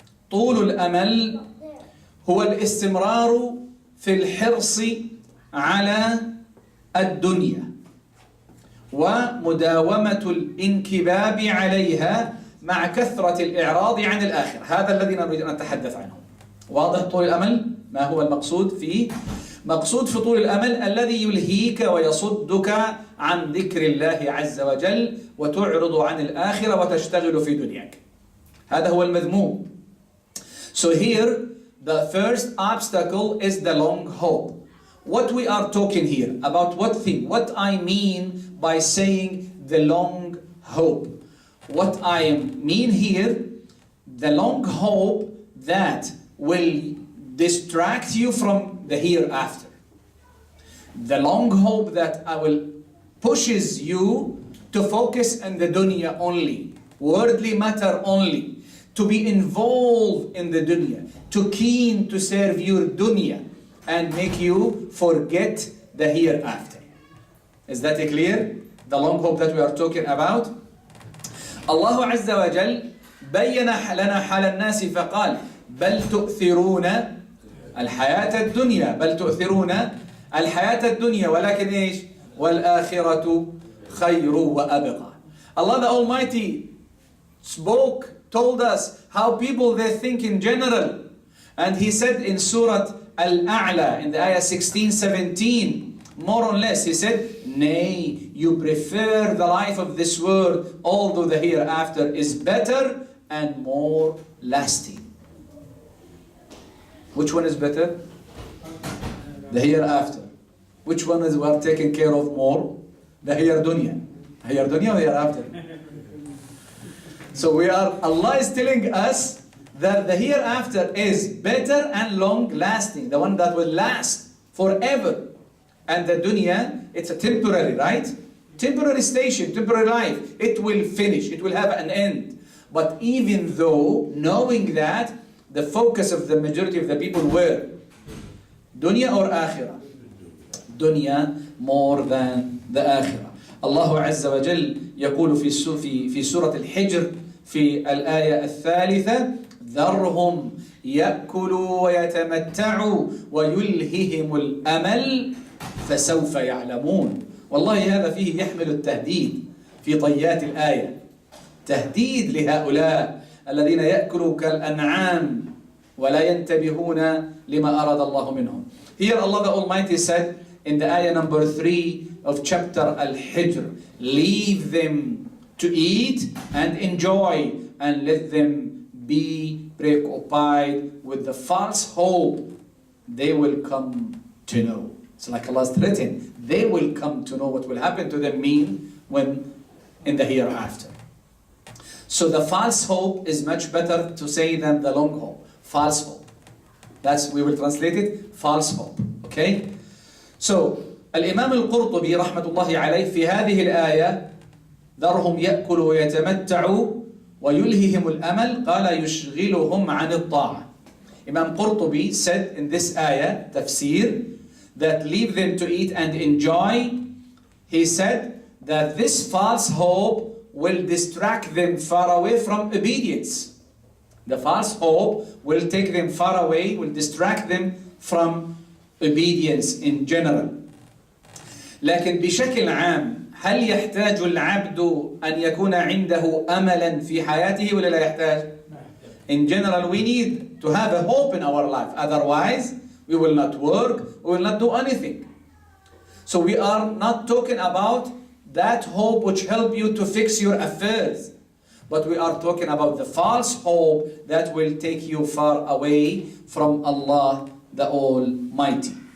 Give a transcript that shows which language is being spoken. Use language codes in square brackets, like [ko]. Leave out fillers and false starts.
[ar] طول الأمل هو الاستمرار في الحرص على الدنيا ومداومة الانكباب عليها مع كثرة الإعراض عن الآخرة. هذا الذي نريد أن نتحدث عنه. واضح طول الأمل؟ ما هو المقصود فيه؟ مقصود في طول الأمل الذي يلهيك ويصدك عن ذكر الله عز وجل وتعرض عن الآخرة وتشتغل في دنياك. هذا هو المذموم. [en] So here the first obstacle is the long hope. What we are talking here about, what thing? What I mean by saying the long hope? What I mean here, the long hope that will distract you from the hereafter. The long hope that will pushes you to focus on the dunya only, worldly matter only, to be involved in the dunya, to keen to serve your dunya, and make you forget the hereafter. Is that clear? The long hope that we are talking about? [ar] Allah Azza wa Jal بين لنا حال الناس فقال بل تؤثرون الحياة الدنيا، بل تؤثرون الحياة الدنيا ولكن إيش؟ وَالْآخِرَةُ خَيْرٌ وَأَبْقَى. [en] Allah the Almighty told us how people they think in general. And He said in Surah Al-A'la, in the ayah 16, 17, more or less, He said, nay, you prefer the life of this world, although the hereafter is better and more lasting. Which one is better? The hereafter. Which one is we are taken care of more? The here dunya. Here dunya or hereafter? So Allah is telling us that the hereafter is better and long lasting, the one that will last forever. And the dunya, it's a temporary, right? Temporary station, temporary life. It will finish, it will have an end. But even though, knowing that, the focus of the majority of the people were dunya or akhirah? Dunya more than the akhirah. [ar] Allah Azza wa Jal يقول في سورة الحجر في الآية الثالثة ذرهم يأكلوا ويتمتعوا ويلههم الأمل فسوف يعلمون. والله هذا فيه يحمل التهديد في طيات الآية. تهديد لهؤلاء الذين يأكلوا كالأنعام ولا ينتبهون لما أراد الله منهم. [en] Here Allah the Almighty said in the ayah number 3 of chapter Al-Hijr, leave them to eat and enjoy and let them be preoccupied with the false hope they will come to know. It's like Allah's threatened. They will come to know what will happen to them when in the hereafter. So the false hope is much better to say than the long hope. False hope. We will translate it, false hope. Okay? [ar] So, الإمام القرطبي رحمة الله عليه في هذه الآية ذرهم يأكلوا ويتمتعوا ويلههم الأمل قال يشغلهم عن الطاعة. [en] Imam Qurtubi said in this ayah, tafsir, that leave them to eat and enjoy. He said that this false hope will distract them far away from obedience. The false hope will take them far away, will distract them from obedience in general. [ar] لكن بشكل عام هل يحتاج العبد أن يكون عنده أملا في حياته ولا لا يحتاج؟ [en] In general, we need to have a hope in our life. Otherwise, we will not work, we will not do anything. So we are not talking about that hope which help you to fix your affairs. But we are talking about the false hope that will take you far away from Allah the Almighty.